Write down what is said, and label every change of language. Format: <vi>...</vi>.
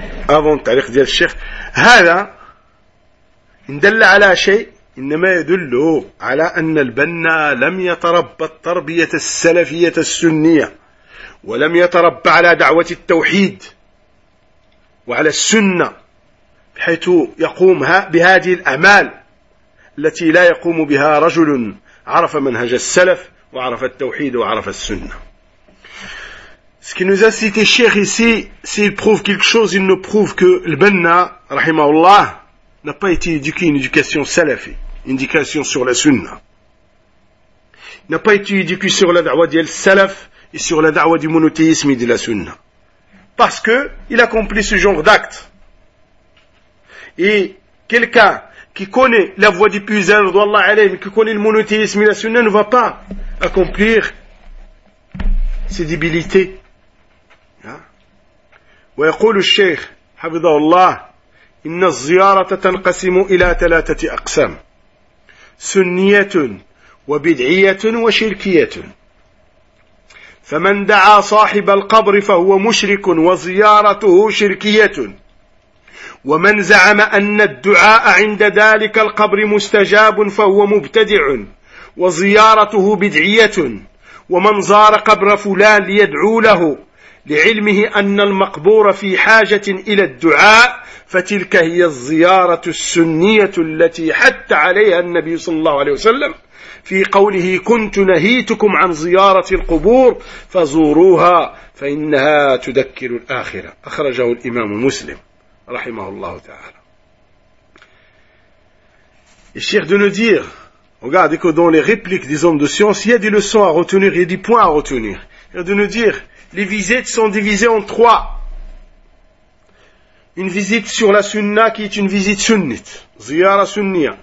<ar>أظن تعليق ديال الشيخ هذا يدل على شيء إنما يدل على أن البنا لم يتربى التربية السلفية السنية ولم يتربى على دعوة التوحيد وعلى السنة بحيث يقوم بهذه الأعمال التي لا يقوم بها رجل عرف منهج السلف وعرف التوحيد وعرف السنة.</ar> <fr>Ce qui nous a cité Cheikh ici, c'est qu'il prouve quelque chose, il nous prouve que le Banna, rahimahullah, n'a pas été éduqué une éducation salafi, une éducation sur la sunna. Il n'a pas été éduqué sur la da'wa du salaf et sur la da'wa du monothéisme et de la sunna. Parce que il accomplit ce genre d'acte. Et quelqu'un qui connaît la voie du puzzle, radhiyallahu alayhi, mais qui connaît le monothéisme et la sunna, ne va pas accomplir ses débilités.</fr> <ar>ويقول الشيخ حفظه الله إن الزيارة تنقسم إلى ثلاثة أقسام سنية وبدعية وشركية فمن دعا صاحب القبر فهو مشرك وزيارته شركية ومن زعم أن الدعاء عند ذلك القبر مستجاب فهو مبتدع وزيارته بدعية ومن زار قبر فلان ليدعو له لعلمه أن المقبور في حاجة إلى الدعاء فتلك هي الزيارة السنية التي حتى عليها النبي صلى الله عليه وسلم في قوله كنت نهيتكم عن زيارة القبور فزوروها فإنها تذكر الآخرة أخرجه الإمام مسلم رحمه الله تعالى.</ar> <fr>الشيخ de nous dire, regardez que dans les répliques des hommes de science, il y a des leçons à retenir, il y a des points à retenir. Il y a de nous dire, les visites sont divisées en trois. Une visite sur la sunna qui est une visite sunnite, ziyara sunniya.</fr>